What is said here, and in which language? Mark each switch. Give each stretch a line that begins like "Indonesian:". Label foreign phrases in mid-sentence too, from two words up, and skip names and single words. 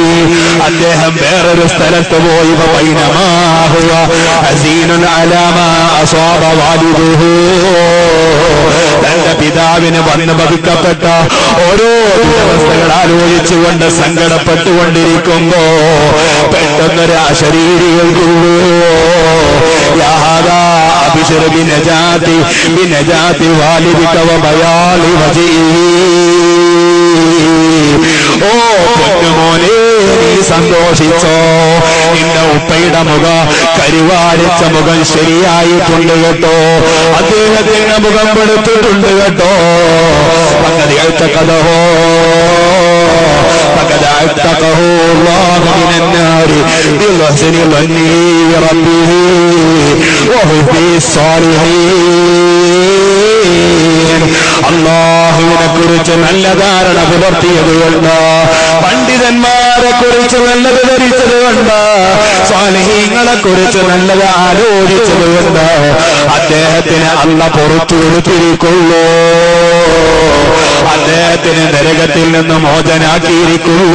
Malayalam: അദ്ദേഹം വേറൊരു സ്ഥലത്ത് പോയി തന്റെ പിതാവിന് വന്ന് ഭവിക്കപ്പെട്ട ഓരോ അവസ്ഥകൾ ആലോചിച്ചുകൊണ്ട് സങ്കടപ്പെട്ടുകൊണ്ടിരിക്കുമ്പോ പെട്ടെന്നൊരു അശരീരികൾ
Arabic: أبشر بنجاة والدك وبياض وجهه.
Malayalam: ഓ പൊന്നുമോനെ, നീ സന്തോഷിച്ചോ. നിന്റെ ഉപ്പയുടെ മുഖം കരുവാടിച്ച മുഖം ശരിയായിട്ടുണ്ട് കേട്ടോ, അദ്ദേഹത്തിന്റെ മുഖം പെടുത്തിട്ടുണ്ട് കേട്ടോ.
Arabic: فقد اعتقه الله من النار بحسن ظنه بربه وحب الصالحين.
Malayalam: അല്ലാഹുവിനെ കുറിച്ച് നല്ല ധാരണ പുലർത്തിയത് കൊണ്ട്, പണ്ഡിതന്മാരെ കുറിച്ച് നല്ലത് ധരിച്ചത് കൊണ്ട്, സ്വാലിഹീങ്ങളെ കുറിച്ച് നല്ലത് ആലോചിച്ചത് കൊണ്ട് അദ്ദേഹത്തിന് അല്ലാഹ് പുറത്തു കൊടുത്തിരിക്കുള്ളൂ, അദ്ദേഹത്തിന് നരകത്തിൽ നിന്ന് മോചനാക്കിയിരിക്കുള്ളൂ.